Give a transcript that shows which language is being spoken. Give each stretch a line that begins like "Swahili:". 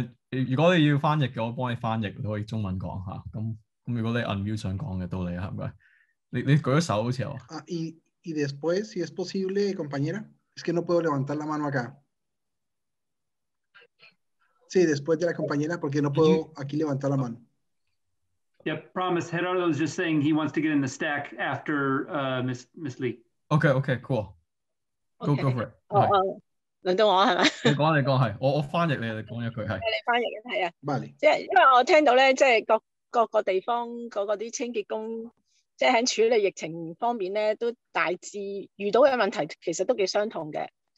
Cantonese: 如果你要翻譯嘅，我幫你翻譯，你可以中文講嚇。咁如果你 unmute 想講嘅，到你係咪？你舉咗手好似有。
Spanish: Y después, si es posible, compañera, es que no puedo levantar la mano acá. Sí, después de la compañera, porque no puedo aquí levantar la mano.
English: Yep, promise. Gerardo is just saying he wants to get in the stack after Miss Lee. Okay, cool. Go for it.
Cantonese: 輪到我係咪？你講係，我翻譯你講一句係。你翻譯嘅係啊。即係因為我聽到咧，即係各個地方嗰啲清潔工，即係喺處理疫情方面咧，都大致遇到嘅問題其實都幾相同嘅。